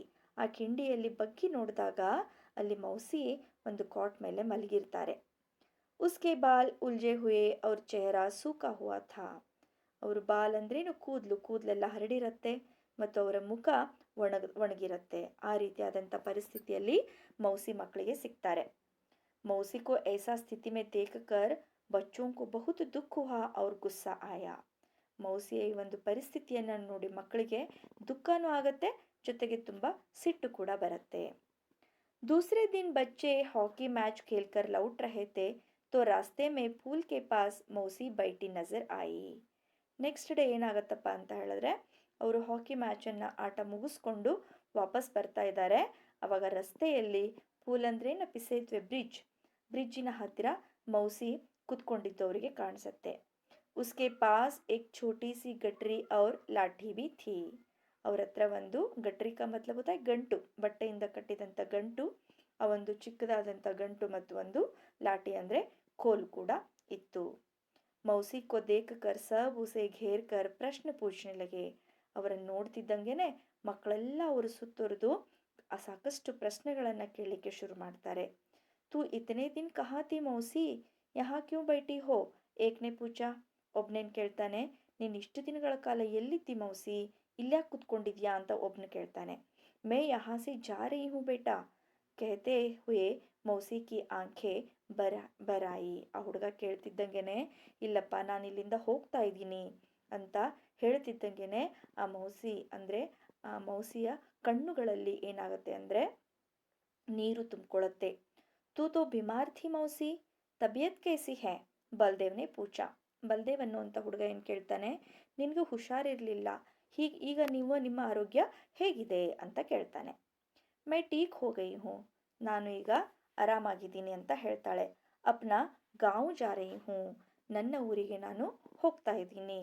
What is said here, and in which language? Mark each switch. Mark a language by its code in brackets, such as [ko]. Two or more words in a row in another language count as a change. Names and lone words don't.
[kn] ಆ ಕಿಂಡಿಯಲ್ಲಿ ಬಗ್ಗಿ ನೋಡಿದಾಗ ಅಲ್ಲಿ ಮೌಸಿ ಒಂದು ಕಾಟ್ ಮೇಲೆ ಮಲಗಿರ್ತಾರೆ. [hi] उसके बाल उलझे हुए और चेहरा सूखा हुआ था. [kn] ಅವರು ಬಾಲ್ ಅಂದ್ರೇನು ಕೂದಲೆಲ್ಲ ಹರಡಿರತ್ತೆ ಮತ್ತು ಅವರ ಮುಖ ಒಣಗಿರತ್ತೆ. ಆ ರೀತಿಯಾದಂಥ ಪರಿಸ್ಥಿತಿಯಲ್ಲಿ ಮೌಸಿ ಮಕ್ಕಳಿಗೆ ಸಿಗ್ತಾರೆ. [hi] मौसी को ऐसा स्थिति में देखकर बच्चों को बहुत दुख हुआ और गुस्सा आया. [kn] ಮೌಸಿಯ ಈ ಒಂದು ಪರಿಸ್ಥಿತಿಯನ್ನು ನೋಡಿ ಮಕ್ಕಳಿಗೆ ದುಃಖನೂ ಆಗತ್ತೆ, ಜೊತೆಗೆ ತುಂಬ ಸಿಟ್ಟು ಕೂಡ ಬರುತ್ತೆ. [hi] दूसरे दिन बच्चे हॉकी मैच खेलकर लौट रहे थे तो रास्ते में पूल के पास मौसी बैठी नजर आई. [en] next day [kn] ಏನಾಗತ್ತಪ್ಪ ಅಂತ ಹೇಳಿದ್ರೆ, ಅವರು ಹಾಕಿ ಮ್ಯಾಚನ್ನು ಆಟ ಮುಗಿಸ್ಕೊಂಡು ವಾಪಸ್ ಬರ್ತಾ ಇದ್ದಾರೆ. ಅವಾಗ ರಸ್ತೆಯಲ್ಲಿ ಪೂಲ್ ಅಂದ್ರೆ ಸೇತುವೆ, ಬ್ರಿಡ್ಜಿನ ಹತ್ತಿರ ಮೌಸಿ ಕುತ್ಕೊಂಡಿದ್ದು ಅವರಿಗೆ ಕಾಣಿಸುತ್ತೆ. [hi] उसके पास एक छोटी सी गठरी और लाठी भी थी. [kn] ಅವ್ರ ಹತ್ರ ಒಂದು [hi] गठरी का मतलब होता है [kn] ಗಂಟು, ಬಟ್ಟೆಯಿಂದ ಕಟ್ಟಿದಂಥ ಗಂಟು, ಆ ಒಂದು ಚಿಕ್ಕದಾದಂಥ ಗಂಟು ಮತ್ತು ಒಂದು ಲಾಠಿ ಅಂದರೆ ಕೋಲ್ ಕೂಡ ಇತ್ತು. [hi] मौसी को देख कर सब उसे घेर कर प्रश्न पूछने लगे. [kn] ಅವರನ್ನು ನೋಡ್ತಿದ್ದಂಗೆನೆ ಮಕ್ಕಳೆಲ್ಲ ಅವರು ಸುತ್ತುವರೆದು ಸಾಕಷ್ಟು ಪ್ರಶ್ನೆಗಳನ್ನು ಕೇಳಲಿಕ್ಕೆ ಶುರು ಮಾಡ್ತಾರೆ. [hi] तू इतने दिन कहाँ थी मौसी, यहाँ क्यों बैठी हो, एक ने पूछा. [kn] ಒಬ್ನೇನು ಕೇಳ್ತಾನೆ, ನೀನು ಇಷ್ಟು ದಿನಗಳ ಕಾಲ ಎಲ್ಲಿದ್ದಿ ಮೌಸಿ, ಇಲ್ಯಾಕೆ ಕುತ್ಕೊಂಡಿದ್ಯಾ ಅಂತ ಒಬ್ನು ಕೇಳ್ತಾನೆ. [hi] मैं यहाँ से जा रही हूँ बेटा कहते हुए मौसी की आँखें भर आईं. [kn] ಆ ಹುಡುಗ ಕೇಳ್ತಿದ್ದಂಗೆನೆ, ಇಲ್ಲಪ್ಪ ನಾನು ಇಲ್ಲಿಂದ ಹೋಗ್ತಾ ಇದ್ದೀನಿ ಅಂತ ಹೇಳ್ತಿದ್ದಂಗೆನೆ ಆ ಮೌಸಿ ಅಂದರೆ ಆ ಮೌಸಿಯ ಕಣ್ಣುಗಳಲ್ಲಿ ಏನಾಗುತ್ತೆ ಅಂದರೆ ನೀರು ತುಂಬಿಕೊಳ್ಳುತ್ತೆ. [hi] तू तो बीमार थी मौसी, तबीयत कैसी है, बलदेव ने पूछा. [kn] ಬಲ್ದೇವ್ ಅನ್ನುವಂಥ ಹುಡುಗ ಏನು ಕೇಳ್ತಾನೆ, ನಿನಗೆ ಹುಷಾರಿರಲಿಲ್ಲ, ಈಗ ನಿಮ್ಮ ಆರೋಗ್ಯ ಹೇಗಿದೆ ಅಂತ ಕೇಳ್ತಾನೆ. [hi] मैं ठीक हो गई हूँ, [kn] ನಾನು ಈಗ ಆರಾಮಾಗಿದ್ದೀನಿ ಅಂತ ಹೇಳ್ತಾಳೆ. [hi] अपना गाँव जा रही हूँ, [kn] ನನ್ನ ಊರಿಗೆ ನಾನು ಹೋಗ್ತಾ ಇದ್ದೀನಿ.